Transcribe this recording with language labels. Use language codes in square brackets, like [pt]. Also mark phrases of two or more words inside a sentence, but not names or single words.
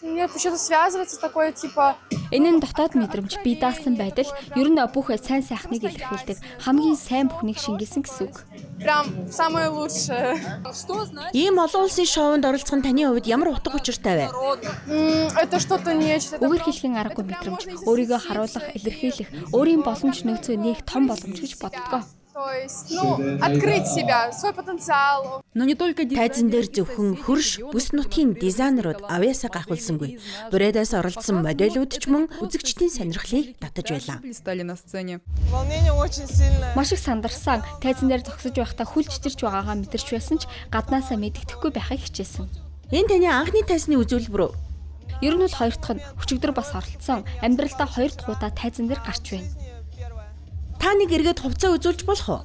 [mn] Энэ нь дотоод мэдрэмж, бие даасан байдал, ер нь бүх сайн сайхныг илэрхийлдэг, хамгийн сайн бүхнийг шингээсэн гэсэн үг. Ийм олон улсын шоунд оролцох нь таны хувьд ямар утга учиртай вэ? Үгээр хэлхийн аргагүй мэдрэмж, өөрийгөө харуулах, илэрхийлэх, өөрийн боломж нөөцөө нээх том боломж гэж боддгоо. [ru] Открыть себя, свой потенциал. [mn] Тайзан дээр зөвхөн хөрш бүс нутгийн дизайнерууд авьяасаа гахуулсангүй. Бурайдаас оролцсон модельүүд ч мөн үзэгчдийн сонирхлыг татаж байлаа. [ru] Волнение очень сильное. [mn] Маш их сандарсан. Тайзан дээр зогсож байхдаа хүл чичирч байгаагаа мэдэрч байсан ч гаднаасаа мэддэхгүй байхыг хичээсэн. Энэ таны анхны тайзны үзүүлбэр үү? Ер нь бол хоёр дахь нь өчигдөр бас оролцсон. Амьдралдаа хоёр дахь удаа тайзан дээр гарч байна. Та нэг эргээд хувцас үзүүлж болох уу?